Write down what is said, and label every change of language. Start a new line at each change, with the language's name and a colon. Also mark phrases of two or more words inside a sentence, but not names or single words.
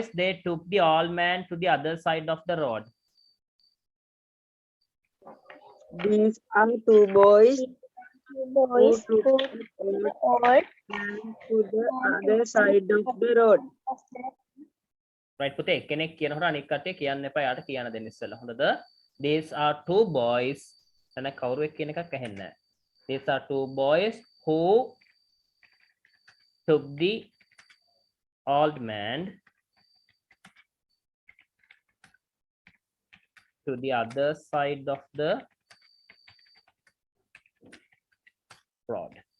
English: They took the old man to the other side of the road. These are two boys Boys who who took the old all man to the other side of the road. Right,
Sinhala: පුතේ කෙනෙක් කියනකොට අනිත් කට්ටිය කියන්න එපා යාට කියන්න දෙන්න ඉස්සෙල්ලා. හොඳද?
English: These are two boys.
Sinhala: එතන කවුරුවෙක් කියන එකක් ඇහෙන්නේ නැහැ.
English: These are two boys who took the old man to the other side of the road.